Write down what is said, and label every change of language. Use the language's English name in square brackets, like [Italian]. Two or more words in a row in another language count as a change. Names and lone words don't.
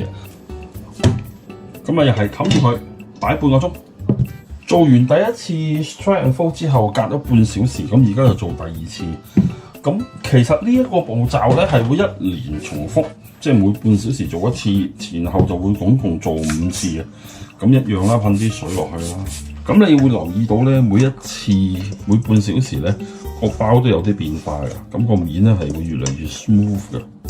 [Cantonese] 咁啊，又係冚住佢擺半個鐘。做完第一次 [English] stretch and fold [Cantonese] 之後，隔咗半小時，咁而家就做第二次。咁其實呢一個步驟咧係會1連重複，即係每半小時做一次，前後就會總共做5次嘅。咁一樣啦，噴啲水落去啦。咁你會留意到咧，每一次每半小時咧，個包都有啲變化嘅，咁個面咧係會越嚟越 smooth 嘅。